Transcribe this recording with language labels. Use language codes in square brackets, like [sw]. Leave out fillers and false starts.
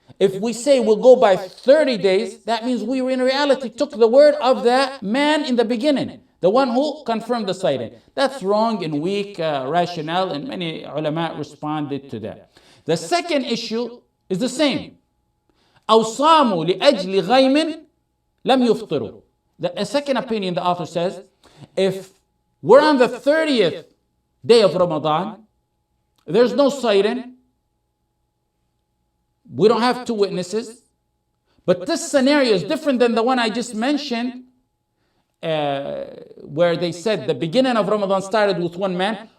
[en] If we say we'll go by 30 days, that means we in reality took the word of the man in the beginning, the one who confirmed the sighting. That's wrong and weak rationale, and many ulama responded to that. The second issue is the same. [ar] أو صاموا لأجل غيم لم يفطروا. [en] The second opinion, the author says, if we're on the 30th day of Ramadan, there's no sighting, we don't have two witnesses, but this scenario is different than the one I just mentioned, where they said the beginning of Ramadan started with one man.